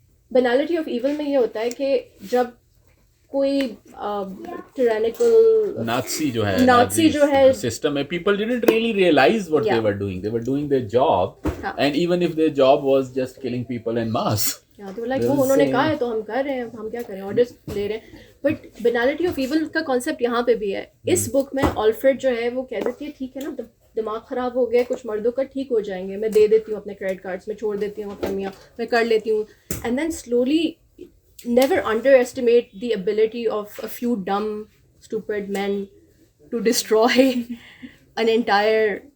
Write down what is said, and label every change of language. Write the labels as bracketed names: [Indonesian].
[Urdu] بینالٹی of evil میں یہ ہوتا ہے کہ جب کوئی ٹرینیکل [English] Nazi [Urdu] جو ہے سسٹم ہے, [English] People didn't really realise what they were doing. They were doing their job, and even if their job was just killing people en masse. [Urdu] وہ انہوں نے کہا ہے تو ہم کر رہے ہیں, ہم کیا کریں, آرڈرس لے رہے ہیں. بٹ بینالٹی آف ایول کا کانسیپٹ یہاں پہ بھی ہے. اس بک میں آلفریڈ جو ہے وہ کہہ دیتی ہے ٹھیک ہے نا, دماغ خراب ہو گیا کچھ مردوں کا, ٹھیک ہو جائیں گے, میں دے دیتی ہوں اپنے کریڈٹ کارڈس, میں چھوڑ دیتی ہوں اپنے میاں, میں کر لیتی ہوں. [English] and then slowly never underestimate the ability of a few dumb, stupid men to destroy an entire,